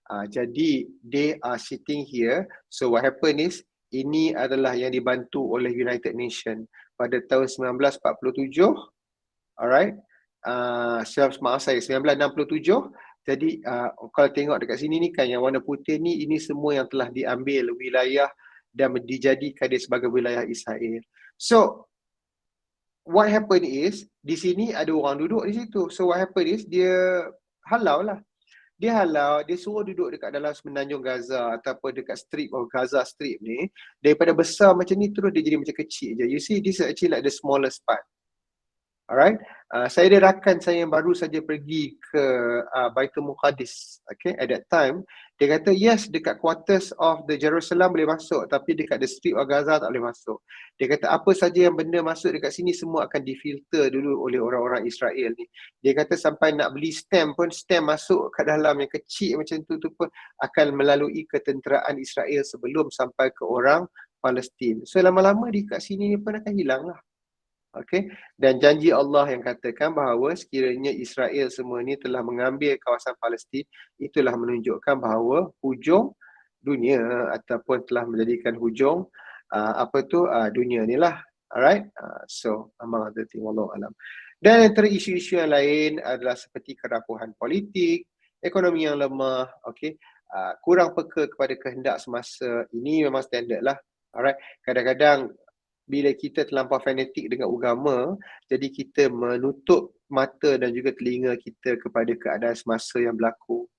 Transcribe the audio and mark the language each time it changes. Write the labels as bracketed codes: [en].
[en] Jadi they are sitting here. [ms] So what happened is ini adalah yang dibantu oleh United Nations pada tahun 1947. Alright. 1967. Jadi kalau tengok dekat sini ni kan yang warna putih ni, ini semua yang telah diambil wilayah dan dijadikan dia sebagai wilayah Israel. So what happened is di sini ada orang duduk di situ. So what happened is dia halau lah. Dia suruh duduk dekat dalam semenanjung Gaza ataupun dekat strip of Gaza strip ni. Daripada besar macam ni terus dia jadi macam kecil je. You see, this is actually like the smallest part. Alright, saya ada rakan saya yang baru saja pergi ke Baitul Muqaddis. Okay, at that time dia kata yes, dekat quarters of the Jerusalem boleh masuk, tapi dekat the strip of Gaza tak boleh masuk. Dia kata apa saja yang benda masuk dekat sini semua akan difilter dulu oleh orang-orang Israel ni. Dia kata sampai nak beli stamp pun, stamp masuk kat dalam yang kecil macam tu pun akan melalui ketenteraan Israel sebelum sampai ke orang Palestin. So lama-lama di kat sini ni pun akan hilang lah. Okay, dan janji Allah yang katakan bahawa sekiranya Israel semua ni telah mengambil kawasan Palestin, itulah menunjukkan bahawa hujung dunia ataupun telah menjadikan hujung dunia ni lah. [en] Alright, so among other thing, wallahu alam. [ms] Dan antara isu-isu yang lain adalah seperti kerapuhan politik, ekonomi yang lemah, okay, kurang peka kepada kehendak semasa. Ini memang standard lah. Alright, kadang-kadang bila kita terlampau fanatik dengan agama, jadi kita menutup mata dan juga telinga kita kepada keadaan semasa yang berlaku.